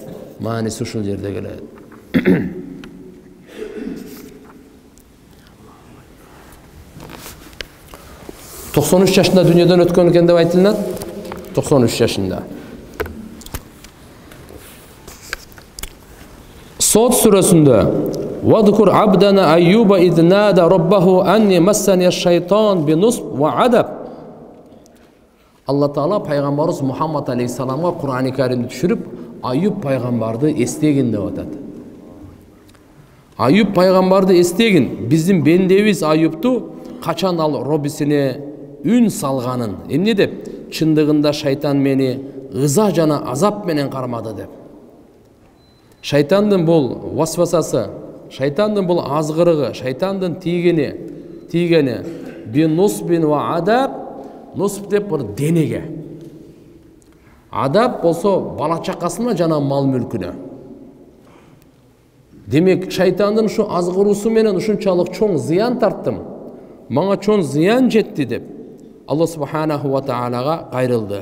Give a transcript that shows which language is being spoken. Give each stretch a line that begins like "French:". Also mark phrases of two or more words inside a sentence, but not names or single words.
Kyrgyz: Мааниси ушул жерде келет. 93 жашында дүйнөдөн өткөн экен деп айтылат. 93 жашында. Сот сүрөсүндө
Arabic: واذكر عبدنا أيوب إذ نادى ربه أني مسني الشيطان بنصب وعذاب.
Kyrgyz: Алла Таала пайгамбарыбыз Мухаммад алейхиссаламга Кур'ан-ы Каримди түшүрүп, Айюб пайгамбарды эстегин деп атат. Айюб пайгамбарды эстегин, биздин бендебиз Айюпту качан ал робисине үн салганын, эмне деп, чындыгында шайтан мени ыза жана азап менен кармады деп. Шайтандын бул васвасасы, шайтандын бул азгырыгы, шайтандын тийгени
Arabic: بنصب وعذاب,
Kyrgyz: нусб деп бир денеге. Адаб болсо бала чакасына жана мал мүлкүнө. Демек, шайтандын ушу азгыруусу менен ушунчалык чоң зыян тарттым, мага чоң зыян жетти деп Алла
Arabic: سبحانه وتعالى
Kyrgyz: кайрылды.